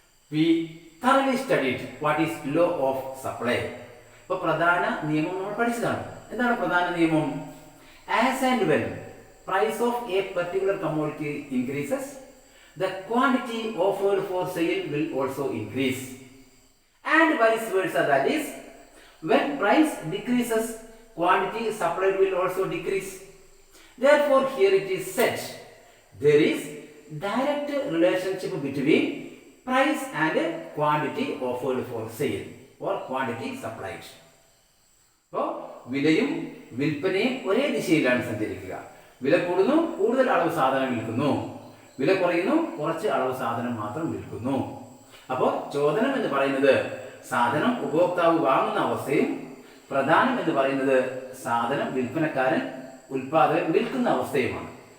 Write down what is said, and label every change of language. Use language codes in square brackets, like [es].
[en] we thoroughly studied what is law of supply. [ml] ഇപ്പോൾ പ്രധാന നിയമം നമ്മൾ പഠിച്ചതാണ്. എന്താണ് പ്രധാന നിയമം? [en] As and when price of a particular commodity increases, the quantity offered for sale will also increase. And vice versa, that is, when price decreases, quantity supplied will also decrease. Therefore, here it is said, there is direct relationship between price and quantity offered for sale or quantity supplied. [ml] അപ്പോൾ വിലയും വിൽപ്പനയും ഒരേ ദിശയിലാണ് സഞ്ചരിക്കുക. വില കൂടുന്നു, കൂടുതൽ അളവ് സാധനം വിൽക്കുന്നു. വില കുറയുന്നു, കുറച്ച് അളവ് സാധനം മാത്രം വിൽക്കുന്നു. അപ്പോൾ ചോദനം എന്ന് പറയുന്നത് സാധനം ഉപഭോക്താവ് വാങ്ങുന്ന അവസ്ഥയും പ്രധാനം എന്ന് പറയുന്നത് സാധനം വിൽപ്പനക്കാരൻ ഉൽപാദകൻ വിൽക്കുന്ന അവസ്ഥയുമാണ്.